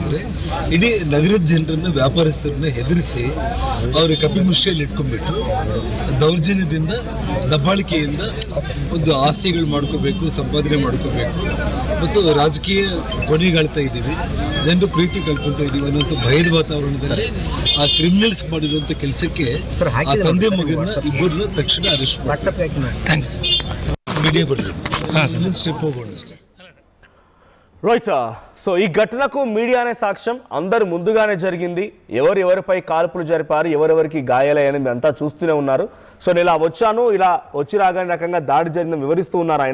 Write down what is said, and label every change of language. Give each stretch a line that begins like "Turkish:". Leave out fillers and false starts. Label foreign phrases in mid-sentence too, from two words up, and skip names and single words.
Kannada: ಅಂದರೆ ಇಡೀ ನಗರದ ಜನರನ್ನು ವ್ಯಾಪಾರಸ್ಥರನ್ನ ಹೆದರಿಸಿ ಅವ್ರಿಗೆ ಕಪಿಮುಷ್ಟಿಯಲ್ಲಿ ಇಟ್ಕೊಂಡ್ಬಿಟ್ಟು ದೌರ್ಜನ್ಯದಿಂದ ದಬ್ಬಾಳಿಕೆಯಿಂದ ಒಂದು ಆಸ್ತಿಗಳು ಮಾಡ್ಕೋಬೇಕು, ಸಂಪಾದನೆ ಮಾಡ್ಕೋಬೇಕು ಮತ್ತು ರಾಜಕೀಯ ಕೊನೆಗಾಳ್ತಾ ಇದ್ದೀವಿ, ಜನರು ಪ್ರೀತಿ ಕಳ್ಕೊಳ್ತಾ ಇದ್ದೀವಿ ಅನ್ನೋಂಥ ಭಯದ ವಾತಾವರಣದಲ್ಲಿ ಆ ಕ್ರಿಮಿನಲ್ಸ್ ಮಾಡಿರುವಂಥ ಕೆಲಸಕ್ಕೆ ಆ ತಂದೆ ಮಗನ ಇಬ್ಬರನ್ನ ತಕ್ಷಣ ಅರೆಸ್ಟ್ ಮಾಡಿ ಮೀಡಿಯಾ ಬರಲಿ
Telugu: స్టెప్ పోకూడదు. రైట్. సో ఈ ఘటనకు మీడియానే సాక్ష్యం. అందరు ముందుగానే జరిగింది. ఎవరెవరిపై కాల్పులు జరిపారు, ఎవరెవరికి గాయాలయ్యాయని అంతా చూస్తూనే ఉన్నారు. సో నేను ఇలా వచ్చాను, ఇలా వచ్చి రాగానే రకంగా దాడి జరిగిందని వివరిస్తూ ఉన్నారు ఆయన.